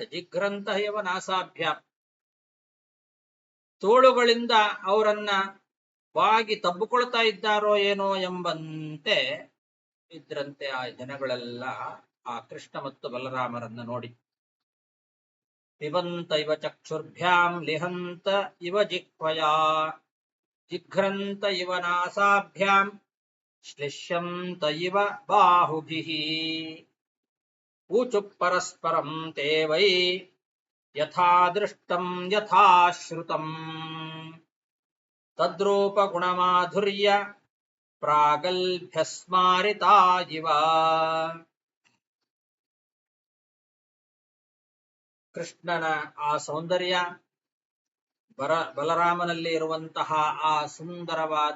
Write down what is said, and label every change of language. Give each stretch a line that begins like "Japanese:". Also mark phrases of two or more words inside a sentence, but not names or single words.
Sanskrit: ಜಿಘ್ರಂತ ಇವ ನಾಸಾಭ್ಯಾಂ,
Kannada: ತೋಳುಗಳಿಂದ ಅವರನ್ನ ಬಾಗಿ ತಬ್ಬಿಕೊಳ್ತಾ ಇದ್ದಾರೋ ಏನೋ ಎಂಬಂತೆ ಇದ್ರಂತೆ ಆ ಜನಗಳೆಲ್ಲ ಆ ಕೃಷ್ಣ ಮತ್ತು ಬಲರಾಮರನ್ನ ನೋಡಿ.
Sanskrit: ಪಿಬಂತ ಇವ ಚಕ್ಷುರ್ಭ್ಯಾಂ ಲಿಹಂತ ಇವ ಜಿಹ್ವಯಾ ಜಿಘ್ರಂತ ಇವ ನಾಸಾಭ್ಯಾಂ ಶ್ಲಿಷ್ಯಂತ ಇವ ಬಾಹುಭಿಃ ಊಚು ಪರಸ್ಪರಂ ತೇ ವೈ ಯಥಾ ದೃಷ್ಟಂ ಯಥಾ ಶ್ರುತಂ ತದ್ರೂಪ ಗುಣಮಾಧುರ್ಯ ಪ್ರಾಗಲ್ಭ್ಯ ಸ್ಮಾರಿತಾ ಇವ.
Kannada: ಕೃಷ್ಣನ ಆ ಸೌಂದರ್ಯ, ಬಲರಾಮನಲ್ಲಿ ಇರುವಂತಹ ಆ ಸುಂದರವಾದ